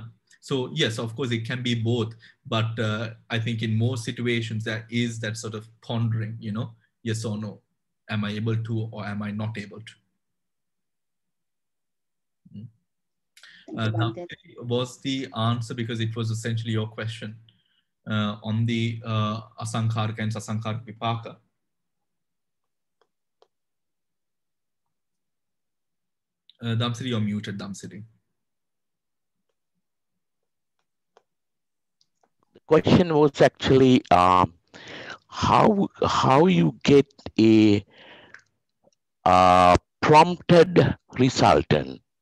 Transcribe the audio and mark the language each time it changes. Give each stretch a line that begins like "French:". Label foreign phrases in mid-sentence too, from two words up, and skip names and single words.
English: So yes, of course, it can be both, but I think in most situations there is that sort of pondering, yes or no. Am I able to, or am I not able to? Now, was the answer, because it was essentially your question on the asankharika and
Pali: sasankharika vipaka.
English: Damsiri, you're muted, Damsiri. The question was actually how you get a prompted resultant.